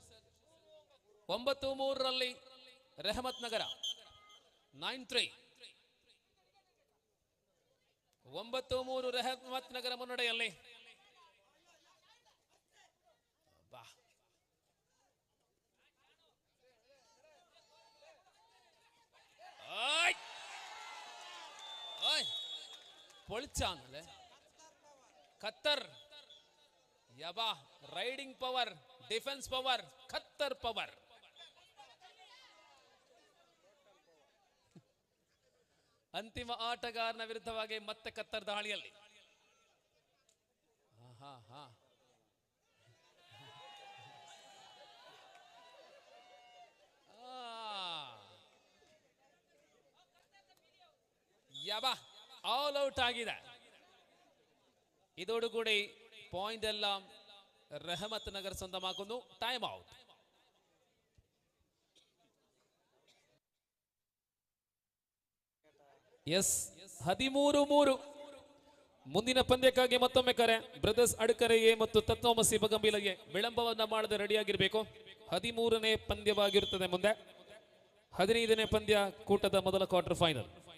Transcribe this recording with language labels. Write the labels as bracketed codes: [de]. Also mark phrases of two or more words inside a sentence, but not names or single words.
[kn] 9-3 ರೆಹಮತ್ ನಗರ 9-3 9-3 ರೆಹಮತ್ ನಗರ ಮುನ್ನಡೆಯಲ್ಲಿ. [ml] പൊളിച്ചാണല്ലേ ഖത്തർ. [kn] ಯಬಾ [en] raiding power, defense power, [kn] ಖತ್ತರ್ ಪವರ್. ಅಂತಿಮ ಆಟಗಾರನ ವಿರುದ್ಧವಾಗಿ ಮತ್ತೆ ಖತ್ತರ್ ದಾಳಿಯಲ್ಲಿ. ಯಬಾ [en] all out [kn] ಆಗಿದೆ. [ml] ഇതോടുകൂടി പോയിന്റ് എല്ലാം റഹമത്ത് നഗർ സ്വന്തമാക്കുന്നു. [en] time out. [kn] ಎಸ್ 13-3 ಮುಂದಿನ ಪಂದ್ಯಕ್ಕಾಗಿ ಮತ್ತೊಮ್ಮೆ ಕರೆ. ಬ್ರದರ್ಸ್ ಅಡ್ಕರೆಯೇ ಮತ್ತು ತತ್ವಮಸಿ ಬಗಂಬಿಲಗೆ ವಿಳಂಬವನ್ನ ಮಾಡದೆ ರೆಡಿಯಾಗಿರಬೇಕು. 13ನೇ ಪಂದ್ಯವಾಗಿರುತ್ತದೆ ಮುಂದೆ. 15ನೇ ಪಂದ್ಯ ಕೂಟದ ಮೊದಲ [en] quarter final.